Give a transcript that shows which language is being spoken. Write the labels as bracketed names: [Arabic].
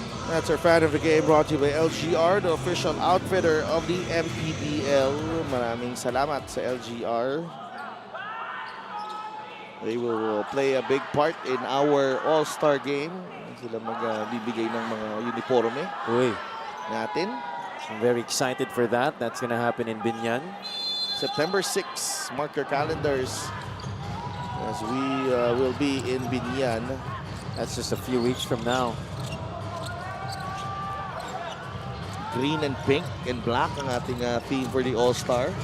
[English] That's our fan of the game, brought to you by LGR, the official outfitter of the MPBL. [Filipino] Maraming salamat sa LGR. [English] They will play a big part in our All-Star game. [Filipino] Sila magbibigay ng mga uniforme natin. [English] I'm very excited for that. That's gonna happen in Binyan. September 6, mark your calendars as we will be in Binyan. That's just a few weeks from now. Green and pink and black [Filipino] ang ating theme [English] for the All-Star.